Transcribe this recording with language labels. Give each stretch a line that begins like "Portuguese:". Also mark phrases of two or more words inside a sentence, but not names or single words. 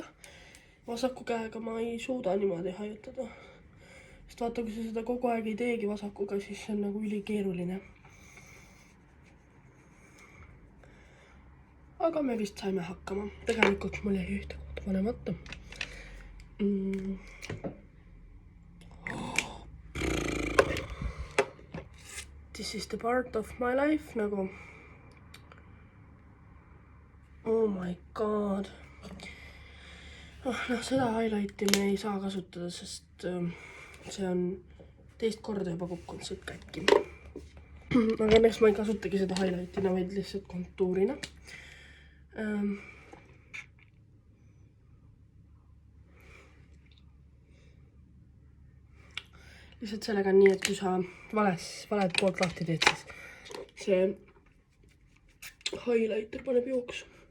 Estonian: Vasaku käega ma ei suuda niimoodi hajutada. Sest vaata, kui sa seda kogu aeg ei teegi vasakuga, siis see on nagu ülikeeruline. Aga me vist saime hakkama. Tegelikult mul jäi ühte kohta panemata.
English: This is the part of my life, nagu. Oh my god.
Estonian: Noh, seda highlighti me ei saa kasutada, sest see on teist korda juba kukkunud siit kätki. Aga õnneks ma ei kasutagi seda highlightina, vaid lihtsalt kontuurina. Lihtsalt sellega on nii, et kui sa valed poolt lahti teed, siis see highlighter paneb jooksu.